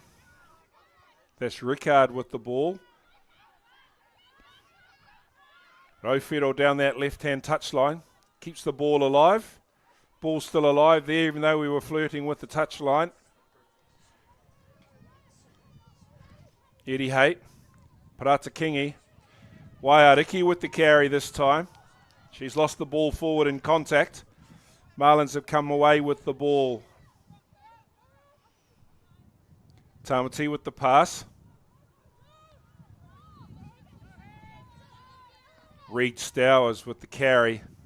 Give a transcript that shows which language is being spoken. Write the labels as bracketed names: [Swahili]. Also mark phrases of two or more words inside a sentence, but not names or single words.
[English] That's Rickard with the ball. Rofero down that left-hand touchline. Keeps the ball alive. Ball's still alive there, even though we were flirting with the touchline. Eddie Hay. Parata Kingi. Waiariki with the carry this time. She's lost the ball forward in contact. Marlins have come away with the ball. Tamati with the pass. Reed Stowers with the carry.